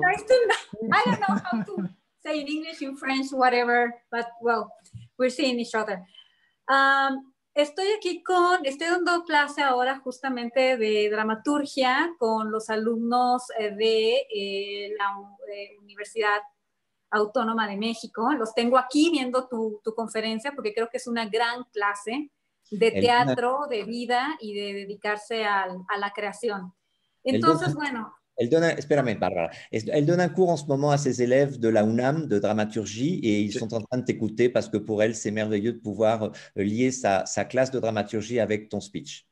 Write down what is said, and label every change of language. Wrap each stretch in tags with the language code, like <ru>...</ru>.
<en>I don't know how to say in English, in French, whatever, but well, we're seeing each other.</en> <es>Estoy dando clase ahora justamente de dramaturgia con los alumnos de la Universidad Autónoma de México. Los tengo aquí viendo tu conferencia porque creo que es una gran clase de teatro, de vida y de dedicarse a la creación. Entonces, bueno... Espérame, Barbara.</es> <fr>Elle donne un cours en ce moment à ses élèves de la UNAM de dramaturgie et ils sont en train de t'écouter parce que pour elle, c'est merveilleux de pouvoir lier sa classe de dramaturgie avec ton speech.</fr>